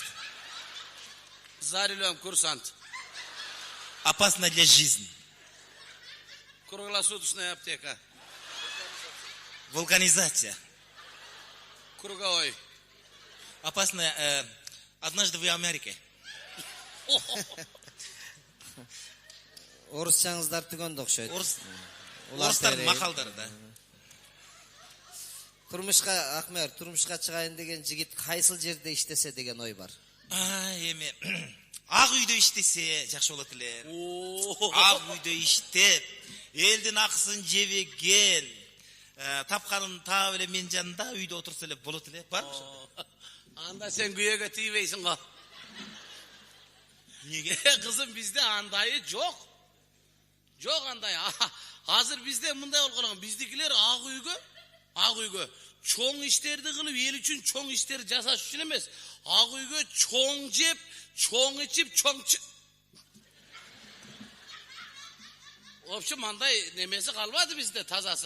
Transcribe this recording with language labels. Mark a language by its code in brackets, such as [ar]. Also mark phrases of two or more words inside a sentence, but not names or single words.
[ru] За рулем курсант. Опасно для жизни. Круглосуточная аптека. Вулканизация. Круговой. Опасно однажды в Америке. [ky] Орусчаңыздар түгөндө окшойт. Орустардын макалдары да. Турмушка Акмер, турмушка чыгайын деген жигит кайсыл жерде иштесе деген ой бар. Эми ак үйдө иштесе жакшы болот эле. Ак үйдө иштеп, элдин акысын жебеген, тапканын таап эле мен жанында үйдө отурса эле болот эле. Барбы? Анда сен күйөөгө тийбейсиң го. Неге? Кызым бизде андайы жок. Жок андай. Азыр бизде мындай болгон, биздикилер ак үйгө чоң иштерди кылып, эл үчүн чоң иштер жасаш үчүн эмес. Ак үйгө чоң жеп, чоң ичип, чоң [ru] В общем, [ky] андай немеси калбады бизде тазасы.